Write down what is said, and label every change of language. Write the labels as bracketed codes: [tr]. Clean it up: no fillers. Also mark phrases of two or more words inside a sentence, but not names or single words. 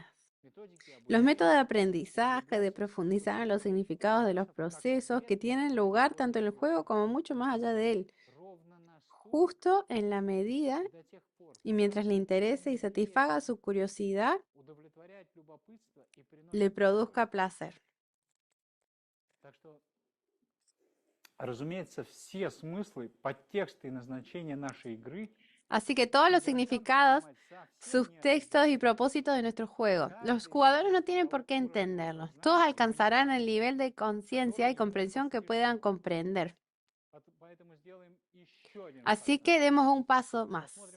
[es] Los métodos de aprendizaje, de profundizar en los significados de los procesos que tienen lugar tanto en el juego como mucho más allá de él, justo en la medida y mientras le interese y satisfaga su curiosidad, le produzca placer. [ru] Разумеется, все смыслы, подтексты и назначения нашей игры [es] Así que todos los significados, subtextos y propósitos de nuestro juego, los jugadores no tienen por qué entenderlos. Todos alcanzarán el nivel de conciencia y comprensión que puedan comprender. Así que demos un paso más.